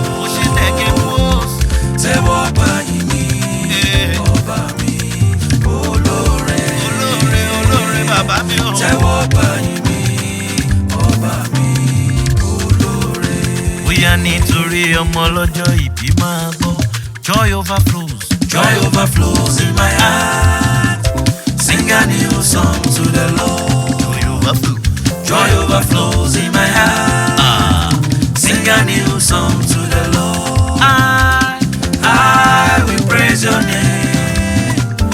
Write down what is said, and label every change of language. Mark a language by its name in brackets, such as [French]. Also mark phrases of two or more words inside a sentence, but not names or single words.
[Yoruba] Mo ṣe tẹ̀kẹ́ mú o. Tẹ́wọ́ gba ìyìn mi, Eh. ọba mi, olóore. Olóore, olóore, bàbá mi o. Tẹ́wọ́ gba ìyìn mi, ọba mi, olóore. Bóyá nítorí ọmọ ọlọ́jọ́ ìbí máa gbọ́, [English] Joy overflows. Joy overflows in my heart. Sing a new song to the Lord. Joy overflows. Joy overflows in my heart. Ah. Sing a new song to the Lord. I, I will praise your name.